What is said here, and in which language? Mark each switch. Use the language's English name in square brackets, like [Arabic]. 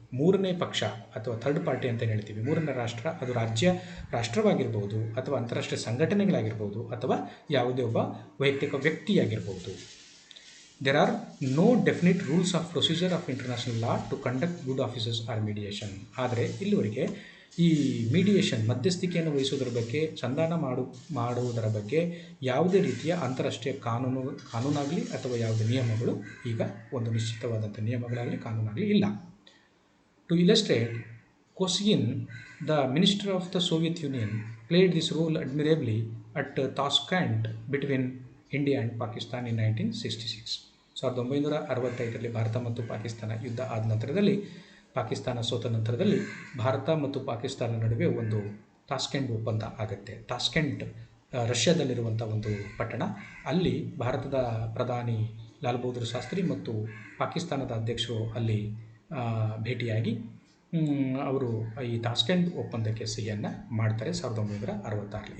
[Kannada] ಮೂರನೇ ಪಕ್ಷ ಅಥವಾ ಥರ್ಡ್ ಪಾರ್ಟಿ ಅಂತ ಹೇಳ್ತೀವಿ. ಮೂರನೇ ರಾಷ್ಟ್ರ, ಅದು ರಾಷ್ಟ್ರವಾಗಿರ್ಬೋದು ಅಥವಾ ಅಂತಾರಾಷ್ಟ್ರೀಯ ಸಂಘಟನೆಗಳಾಗಿರ್ಬೋದು ಅಥವಾ ಯಾವುದೇ ಒಬ್ಬ ವೈಯಕ್ತಿಕ ವ್ಯಕ್ತಿಯಾಗಿರ್ಬೋದು. [English] There are no definite rules of procedure of international law to conduct good offices or mediation. [Kannada] ಆದರೆ ಇಲ್ಲಿವರೆಗೆ ಈ ಮೀಡಿಯೇಷನ್, ಮಧ್ಯಸ್ಥಿಕೆಯನ್ನು ವಹಿಸೋದ್ರ ಬಗ್ಗೆ, ಸಂಧಾನ ಮಾಡುವುದರ ಬಗ್ಗೆ ಯಾವುದೇ ರೀತಿಯ ಅಂತಾರಾಷ್ಟ್ರೀಯ ಕಾನೂನಾಗಲಿ ಅಥವಾ ಯಾವುದೇ ನಿಯಮಗಳು, ಈಗ ಒಂದು ನಿಶ್ಚಿತವಾದಂಥ ನಿಯಮಗಳಾಗಲಿ ಕಾನೂನಾಗಲಿ ಇಲ್ಲ. [English] To illustrate, Kosygin, the minister of the Soviet Union, played this role admirably at Tashkent between India and Pakistan in 1966. [Kannada] 1965ರಲ್ಲಿ ಭಾರತ ಮತ್ತು ಪಾಕಿಸ್ತಾನ ಯುದ್ಧ ಆದ ನಂತರದಲ್ಲಿ, ಪಾಕಿಸ್ತಾನ ಸೋತ ನಂತರದಲ್ಲಿ ಭಾರತ ಮತ್ತು ಪಾಕಿಸ್ತಾನ ನಡುವೆ ಒಂದು ತಾಸ್ಕೆಂಟ್ ಒಪ್ಪಂದ ಆಗುತ್ತೆ. ತಾಸ್ಕೆಂಟ್ ರಷ್ಯಾದಲ್ಲಿರುವಂಥ ಒಂದು ಪಟ್ಟಣ. ಅಲ್ಲಿ ಭಾರತದ ಪ್ರಧಾನಿ ಲಾಲ್ ಬಹದ್ದೂರ್ ಶಾಸ್ತ್ರಿ ಮತ್ತು ಪಾಕಿಸ್ತಾನದ ಅಧ್ಯಕ್ಷರು ಅಲ್ಲಿ ಭೇಟಿಯಾಗಿ ಅವರು ಈ ತಾಸ್ಕೆಂಟ್ ಒಪ್ಪಂದಕ್ಕೆ ಸಹಿಯನ್ನು ಮಾಡ್ತಾರೆ 1966.